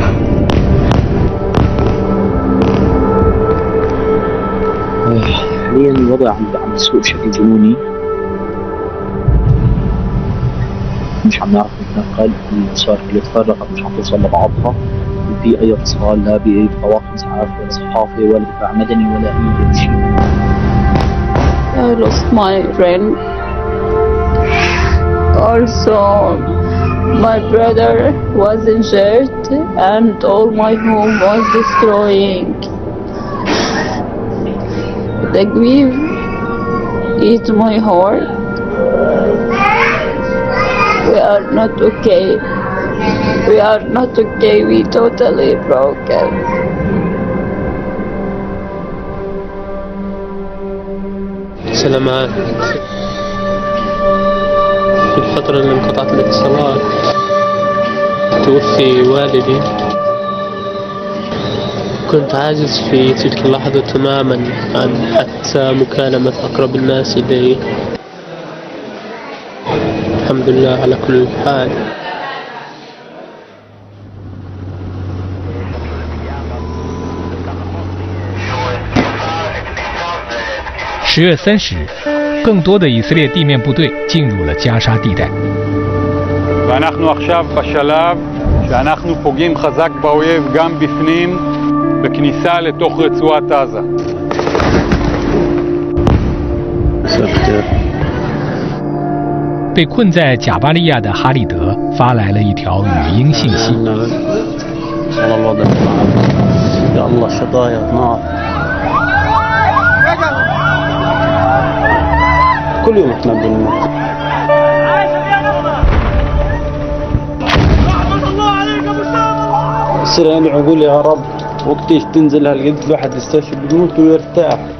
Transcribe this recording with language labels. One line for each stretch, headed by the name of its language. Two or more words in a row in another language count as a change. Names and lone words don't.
Arabic: حاليا الوضع عم يسوء بشكل جنوني، مش عم نعرف نتنقل، الصور اللي تفرقت مش عم توصل لبعضها، في أي اتصال لا بطواقم إسعاف ولا صحافة ولا دفاع مدني ولا أي شيء.
English: I lost my friend. Also, my brother was injured and all my home was destroying. The grief eats my heart. We are not okay. We are not okay. We totally broken.
Arabic: سلامات. في الفترة اللي انقطعت الاتصالات توفي والدي. كنت عاجز في تلك اللحظة تماما عن حتى مكالمة أقرب الناس إلي. الحمد لله على كل حال.
Chinese: 10 月30日，更多的以色列地面部队进入了加沙地带。
Hebrew: ואנחנו עכשיו בשלב שאנחנו פוגעים חזק באויב גם בפנים בכניסה לתוך רצועת עזה.
Chinese: 被困在贾巴利亚的哈利德发来了一条语音信息。
Arabic: كل يوم احنا بنموت. يصير ندعو نقول يا رب وقتيش تنزل هالقد الواحد يستشفى بيموت ويرتاح.